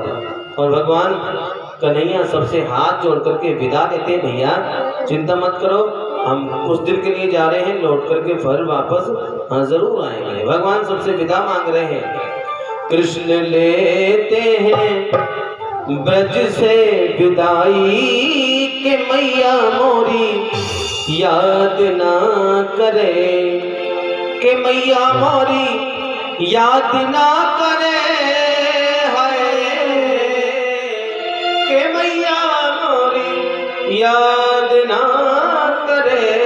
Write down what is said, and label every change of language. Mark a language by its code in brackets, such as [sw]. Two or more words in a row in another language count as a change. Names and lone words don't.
[hi] और भगवान कन्हैया सबसे हाथ जोड़ करके विदा देते, भैया चिंता मत करो, हम कुछ दिन के लिए जा रहे हैं, लौट करके फिर वापस हाँ जरूर आएंगे। भगवान सबसे विदा मांग रहे हैं। कृष्ण लेते हैं ब्रज से विदाई के मैया मोरी याद ना करे, के मैया मोरी याद ना करे, के मैया मोरी याद ना करे।